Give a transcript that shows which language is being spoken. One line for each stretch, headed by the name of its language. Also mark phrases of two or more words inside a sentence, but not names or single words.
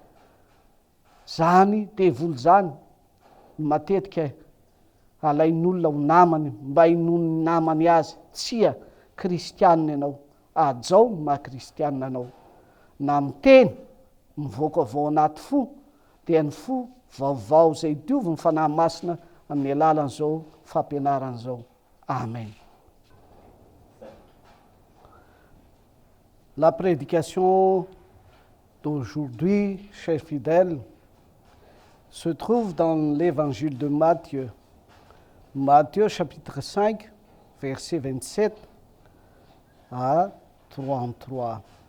Malagasy: Zany devoly zany matetika alain'olona ho namany mba hinony ny namany azy. Tsia kristianina ianao, ajao maha-kristianina anao. Na miteny mivoaka avao anaty fo dia ny fo vaovao zay diovy ny fanahy masina amin'ny alalan'izao fampianaran'izao. Amen.
French: La prédication d'aujourd'hui, chers fidèles, se trouve dans l'évangile de Matthieu. Matthieu chapitre 5, verset 27 à 33.